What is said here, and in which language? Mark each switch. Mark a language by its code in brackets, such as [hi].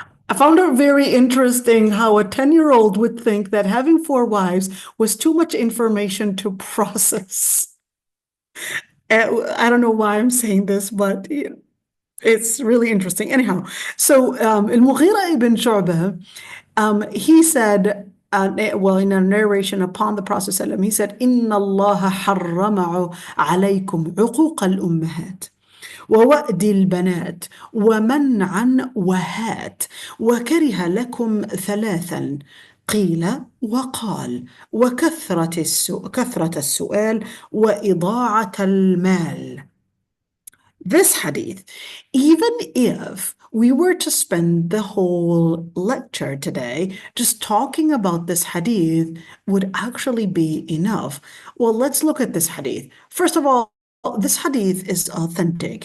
[en] I found it very interesting how a 10-year-old would think that having 4 wives was too much information to process. I don't know why I'm saying this, but it's really interesting. Anyhow, so Al-Mughira ibn Shu'bah, he said, [ar] well, in a narration upon the Prophet ﷺ, he said, إِنَّ اللَّهَ حَرَّمَ عَلَيْكُمْ عُقُوقَ الْأُمَّهَاتِ ووأد البنات ومنعا وهات وكره لكم 3 قيل وقال كثرة السؤال وإضاعة المال. [en] This hadith, even if we were to spend the whole lecture today just talking about this hadith, would actually be enough. Well, let's look at this hadith. First of all, this hadith is authentic.